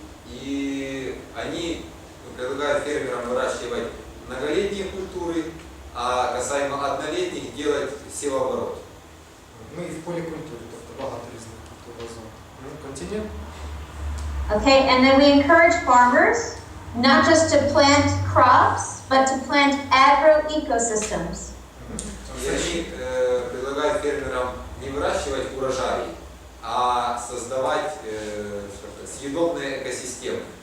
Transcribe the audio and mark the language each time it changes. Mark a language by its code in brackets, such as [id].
[ru] И они предлагают фермерам выращивать многолетние культуры, а касаемо однолетних делать севооборот. [uk] Ну і в полікультурі, тобто багато різних культур разом. [en] Continue. Okay, and then we encourage farmers not just to plant crops, but to plant agro-ecosystems. [ru] И они предлагают фермерам не выращивать урожаи, а создавать съедобные экосистемы.